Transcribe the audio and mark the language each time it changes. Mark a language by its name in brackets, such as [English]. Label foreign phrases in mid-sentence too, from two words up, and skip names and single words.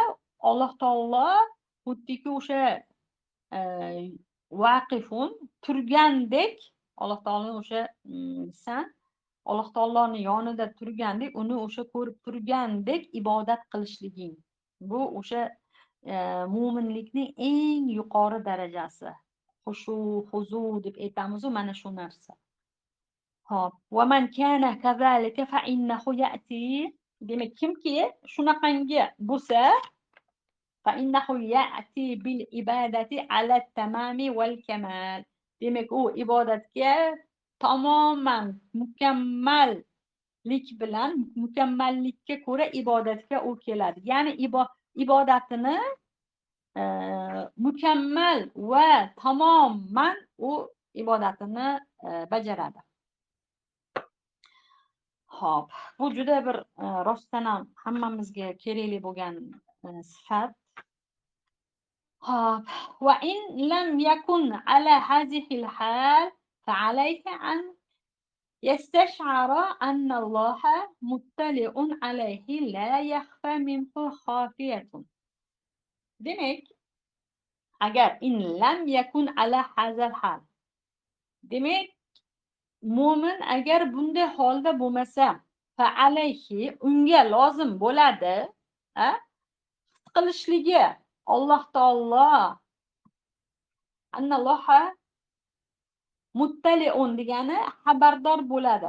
[Uzbek] Alloh taolo xuddiki o'sha vaqifun turgandek, Alloh taoloning o'sha san Alloh taoloning yonida turgandek, uni o'sha ko'rib turgandek ibodat qilishliging. Bu o'sha mo'minlikning eng yuqori darajasi. Xushu, huzu deb aytamiz, mana shu narsa. Hop. [Arabic] ومن كان كذلك فإنه يأتي. [Uzbek] Demak, kimki shunaqangi bo'lsa, [Arabic] فإنه يأتي بالعبادة على التمام والكمال. [Uzbek] Demak, u ibodatga tamoman mukammallikka ko'ra ibodatga u keladi. Ya'ni ibodatini mukammal va tamoman u ibodatini bajaradi. Xo'p, bu juda bir rostdan ham hammamizga kerakli bo'lgan sifat. [Arabic] Xo'p, وإن لم يكن على هذه الحال فعليك أن يستشعر أن الله مطلع عليه لا يخفى منه خافية. [Uzbek] Demak, agar [Arabic] إن لم يكن على هذا الحال, [Uzbek] demak, mo'min agar bunday holda bo'lmasa, [Arabic] فعليه [Uzbek] unga lozim bo'ladi, qilishligi Alloh taolo [Arabic] أن الله مطلع [Uzbek] degani xabardor bo'ladi.